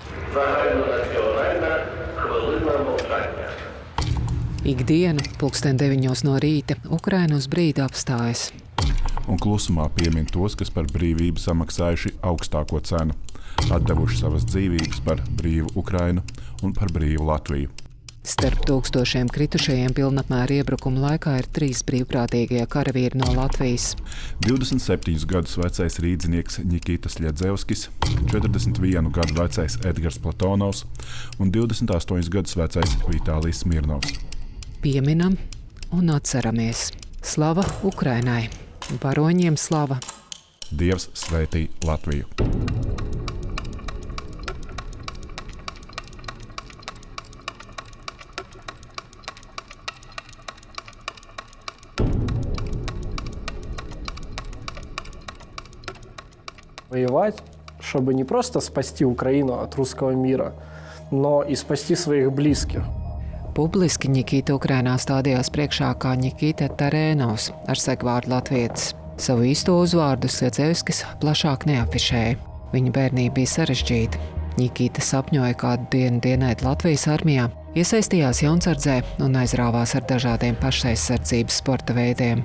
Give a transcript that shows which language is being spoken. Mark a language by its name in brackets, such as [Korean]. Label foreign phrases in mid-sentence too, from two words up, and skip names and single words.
[Ukrainian] Загальнонаціональна хвилина мовчання. [Latvian] Ikdienu, 9:00 no rīta, Ukraina uz brīdi apstājas. Un klusumā piemin tos, kas par brīvību samaksājuši augstāko cenu, atdevuši savas dzīvības par brīvu Ukrainu un par brīvu Latviju. Starp tūkstošiem kritušajiem pilnapmēra iebrukuma laikā ir 3 brīvprātīgie karavīri no Latvijas. 27 gadus vecais rīdzinieks Nikitas Ļadzevskis, 41 gadu vecais Edgars Platonovs un 28 gadus vecais Vitālijs Smirnovs. Pieminam un atceramies. Slava Ukrainai! Varoņiem slava! Dievs svētī Latviju! [Russian] Воевать, чтобы не просто спасти Украину от русского мира, но и спасти своих близких. [Latvian] Publiski Nikita Ukrainā stādījās priekšā kā Nikita Terēnovs ar segvārdu latvietis. Savu īsto uzvārdu Ļadzevskis plašāk neafišēja. Viņa bērnība bija sarežģīta. Nikita sapņoja kādu dienu dienēt Latvijas armijā, iesaistījās jaunsardzē un aizrāvās ar dažādiem pašaizsardzības sporta veidiem.